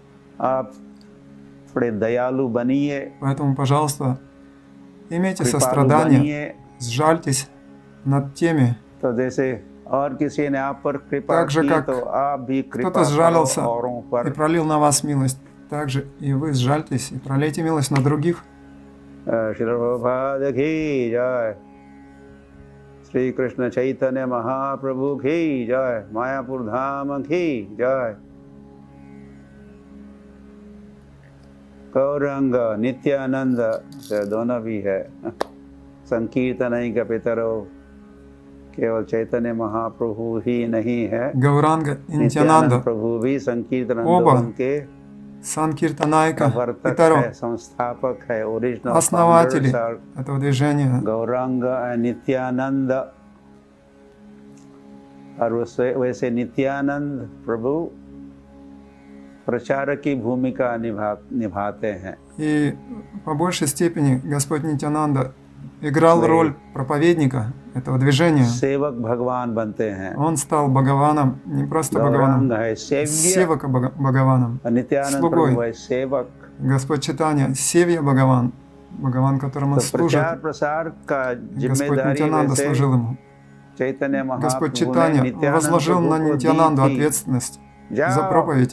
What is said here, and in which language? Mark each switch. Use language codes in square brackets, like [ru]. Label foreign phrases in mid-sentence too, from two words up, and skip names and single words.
[ru] Поэтому, пожалуйста, имейте сострадание, сжальтесь над теми, так же, как кто-то сжалился и пролил на вас милость, также и вы сжальтесь и пролейте милость на других. [hi] श्रील प्रभुपाद की जय. श्री कृष्ण चैतन्य महाप्रभु की जय. मायापुर धाम की जय. गौरंग नित्यानंद दोनों भी है। संकीर्तन का पितरो केवल चैतन्य महाप्रभु ही नहीं है, [ru] Гауранга и Нитьянанда [hi] प्रभु भी संकीर्तन के [sa] Санкиртанайка [hi] प्रवर्तक [sa] Питаро, [hi] है, संस्थापक है, ओरिजिनल [ru] основатели этого движения. [hi] गौरंग नित्यानंद। और वैसे नित्यानंद प्रभु प्रचारक की भूमिका निभाते हैं। [ru] И по большей степени Господь Нитьянанда играл роль проповедника этого движения. [hi] सेवक भगवान बनते हैं। [ru] Он стал Бхагаваном, не просто Бхагаваном, Севака Бхагаваном, слугой. Господь Чайтанья, Севья Бхагаван, Бхагаван, которому служит. Господь Нитьянанда служил ему. Господь Чайтанья возложил на Нитьянанду ответственность за проповедь.